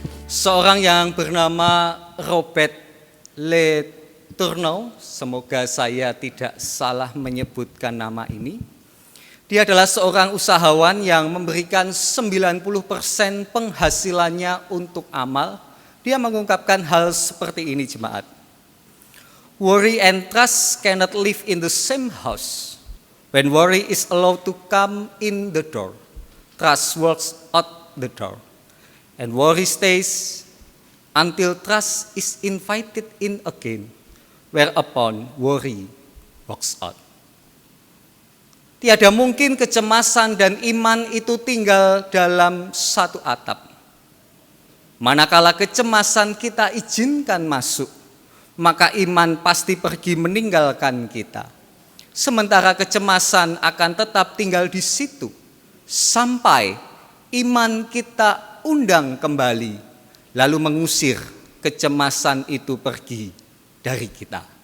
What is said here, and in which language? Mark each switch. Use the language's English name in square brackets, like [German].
[Indonesian] Seorang yang bernama Robert Le Tourneau, semoga saya tidak salah menyebutkan nama ini. Dia adalah seorang usahawan yang memberikan 90% penghasilannya untuk amal. Dia mengungkapkan hal seperti ini, jemaat. [English] Worry and trust cannot live in the same house. When worry is allowed to come in the door, trust walks out the door. And worry stays until trust is invited in again, whereupon worry walks out. [Indonesian] Tiada mungkin kecemasan dan iman itu tinggal dalam satu atap. Manakala kecemasan kita izinkan masuk, maka iman pasti pergi meninggalkan kita. Sementara kecemasan akan tetap tinggal di situ, sampai iman kita undang kembali, lalu mengusir kecemasan itu pergi dari kita.